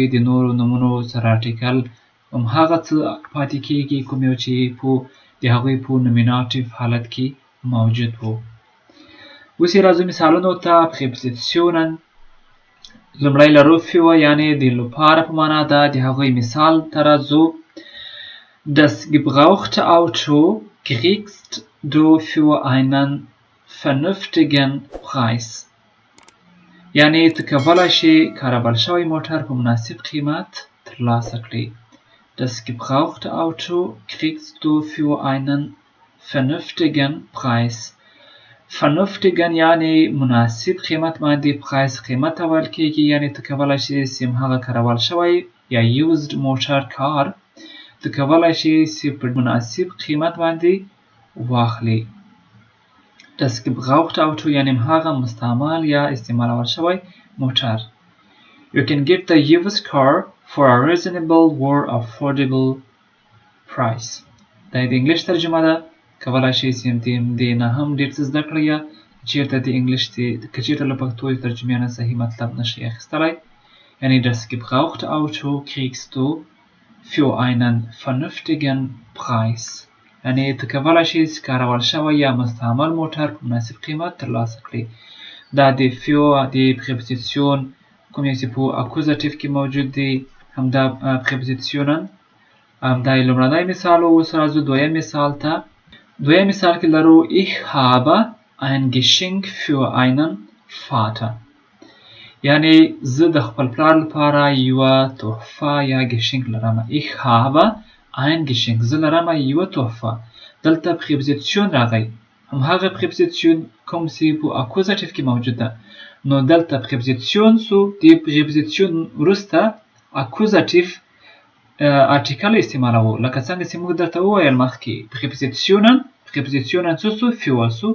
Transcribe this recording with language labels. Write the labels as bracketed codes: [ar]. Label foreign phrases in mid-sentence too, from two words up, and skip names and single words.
[ps] د نورو نومونو سره ارټیکل همهغه څه پاتې کیږي کوم یو چې په د هغوی په نومیناتیو حالت کې موجود وو. اوس یې راځو مثالونو ته. پریپوزیشنن لومړی لرو فیوه یعنې د لپاره په معنا ده. د هغوی مثال ته راځو. [de] Das gebrauchte Auto kriegst du für einen vernünftigen Preis. [ps] یعنې ته کولی شې کاربل شوی موټر په مناسب قیمت ترلاسه کړې. [de] Das gebrauchte Auto kriegst du für einen vernünftigen Preis. [ps] vernünftigen یعنې مناسب قیمت باندې پرایس قیمت ته ویل کېږي. یعنې ته کولی شې چې همهغه کارول شوی یا یوزد موټر کار ته کولی شې چې په مناسب قیمت باندې واخلې. [de] Das gebrauchte Auto [ps] یعنې همهغه مستعمل یا استعمالول شوی موټر. [en] You can get the used car for a reasonable or affordable price. [ps] دا د انګلیش ترجمه ده. کولی شئ چې دې نه هم ډېر څه زده کړئ یا چېرته د انګلیش که چېرته له پښتو ترجمې نه صحیح مطلب نشئ اخیستلی. [de] یعنې das gebrauchte Auto kriegst du für einen vernünftigen Preis. [ps] یعنې ته کولی شئ چې کارول شوی یا مستعمل موټر په مناسب قیمت ترلاسه کړې. دا د فیو د پریپوزیشن کوم یو چې په اکوزاتیو کې موجود دی همدا پریپوزیشنن همدا یې لومړنی مثال و. اوس راځو دویم مثال ته. دویم مثال کې لرو [de] Ich habe ein Geschenk für einen Vater. [ps] یعنې زه د خپل پلار لپاره یوه تحفه یا ګشنک لرم. [de] Ich habe ein Geschenk. [ps] زه لرم یوه تحفه. دلته پریپوزیشن راغی. همهغه پریپوزیشن کوم چې په اکوزاتیو کې موجود ده. نو دلته پریپوزیشن سو د پریپوزیشن وروسته اکوزاتیو ارټیکل استعمالوو. لکه څنګه چې موږ درته وویل مخکې پریپوزیشنن څه سو فیوه سو.